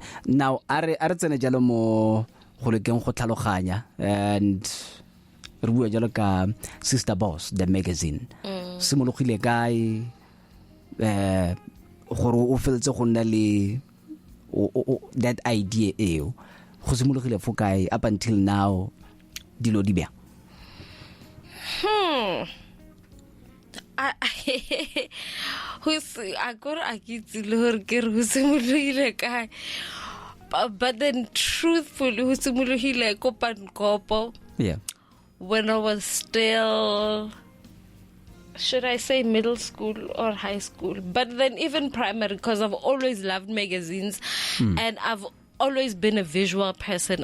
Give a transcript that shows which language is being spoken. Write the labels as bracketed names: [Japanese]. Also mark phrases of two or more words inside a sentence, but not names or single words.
[Tswana] Now are tsene jalo mo go lekeng go tlhaloganya and re bua jalo ka Sista Boss the magazine. Simologile kae gore o feletse go nna le [English] that idea [Tswana] eo go simologile fo kae [English] up until now [Tswana] dilo di bia. [English] But then truthfully Yeah. When I was still, should I say middle school or high school, but then even primary, because I've always loved magazines and I've always been a visual person.